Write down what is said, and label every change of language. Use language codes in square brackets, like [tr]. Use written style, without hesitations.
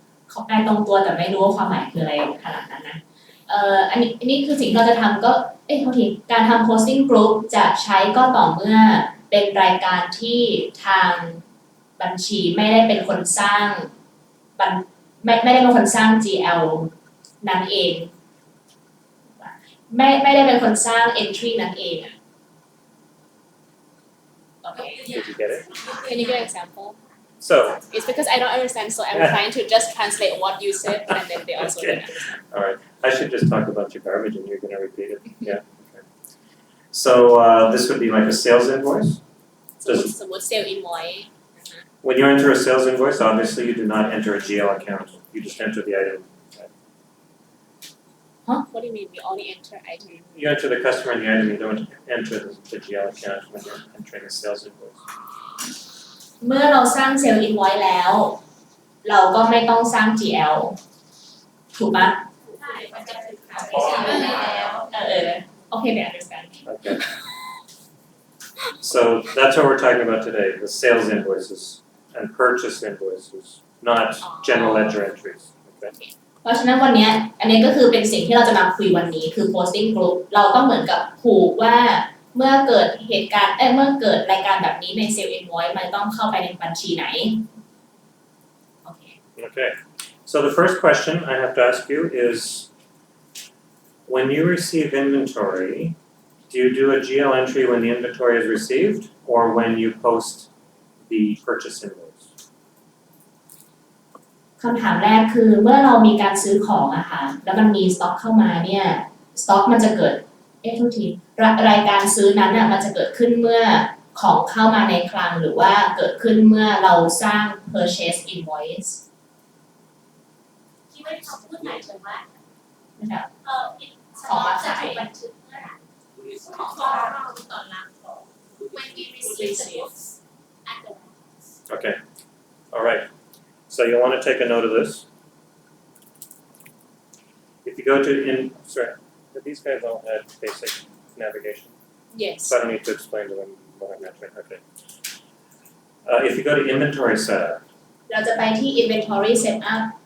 [th] เขาแปลตรงตัวแต่ไม่รู้ว่าความหมายคืออะไรขนาดนั้นนะอันนี้คือสิ่งที่เราจะทำก็โทษทีการทำ posting group จะใช้ก็ต่อเมื่อเป็นรายการที่ทางบัญชีไม่ได้เป็นคนสร้างไม่ได้เป็นคนสร้าง GL นั้นเองไม่ได้เป็นคนสร้าง entry นั้นเองอะโอเค [en] Did you get it? Can you give an example? So, It's because I don't understand, so I'm trying to just translate what you said, and then they also Okay. don't understand. all right. I should just talk about your garbage and you're going to repeat it. Yeah. Okay. So this would be like a sales invoice. [th] สมมติ sale invoice [en] When you enter a sales invoice, obviously you do not enter a GL account. You just enter the item. What do you mean? We only enter item. You enter the customer and the item. You don't enter the GL account when you're entering a sales invoice. [th] เมื่อเราสร้าง sale invoice แล้วเราก็ไม่ต้องสร้าง GL ถูกปะ ใช่มันจะถึงข่าวไม่ใช่แล้ว โอเคไม่ understand [en] Okay. So that's what we're talking about today, the sales invoices and purchase invoices, not general ledger entries. Okay. [th] เพราะฉะนั้นวันนี้อันนี้ก็คือเป็นสิ่งที่เราจะมาคุยวันนี้คือ posting group เราต้องเหมือนกับผูกว่าเมื่อเกิดเหตุการณ์เมื่อเกิดรายการแบบนี้ใน sale invoice มันต้องเข้าไปในบัญชีไหนโอเค [en] Okay. So the first question I have to ask you is, when you receive inventory, do you do a GL entry when the inventory is received or when you post the purchase invoice? [th] คำถามแรกคือเมื่อเรามีการซื้อของอะค่ะแล้วมันมีสต็อกเข้ามาเนี่ยสต็อกมันจะเกิดโทษทีรายการซื้อนั้นอะมันจะเกิดขึ้นเมื่อของเข้ามาในคลังหรือว่าเกิดขึ้นเมื่อเราสร้าง purchase invoice ที่ไม่เขาพูดหมายถึงว่า นะคะ สต็อกจะถูกบันทึกเมื่อไหร่ของเราตอนรับของ [en] when we receive the goods at the warehouse Okay. All right. So you'll want to take a note of this. If you go to these guys all had basic navigation, Yes. so I don't need to explain to them what I'm mentioning. Okay. If you go to inventory setup, [th] เราจะไปที่ inventory setup